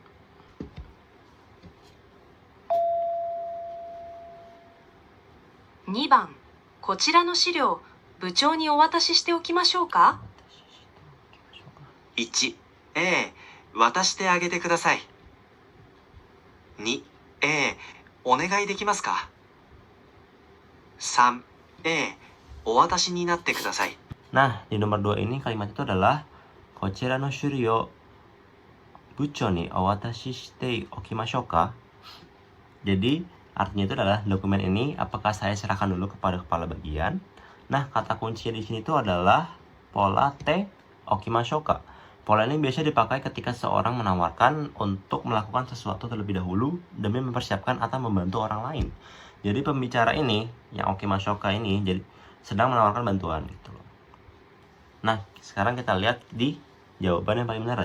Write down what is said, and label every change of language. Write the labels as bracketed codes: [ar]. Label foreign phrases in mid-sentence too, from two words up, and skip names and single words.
[ja] 2 番、こちらの資料、部長にお渡ししておきましょうか？ 1、ええ、渡してあげてください。2、ええ、お願いできますか？ 3、ええ、お渡しになってください。 [id] Nah, di nomor 2 ini kalimat itu adalah [ja] こちらの資料を部長にお渡ししておきましょうか. [id] Jadi, artinya itu adalah dokumen ini apakah saya serahkan dulu kepada kepala bagian? Nah, kata kuncinya di sini itu adalah pola [ja] ておきましょうか. [id] Pola ini biasa dipakai ketika seorang menawarkan untuk melakukan sesuatu terlebih dahulu demi mempersiapkan atau membantu orang lain. Jadi pembicara ini, yang [ja] おきましょうか [id] ini, jadi sedang menawarkan bantuan gitu loh. Nah, sekarang kita lihat di jawaban yang paling benar.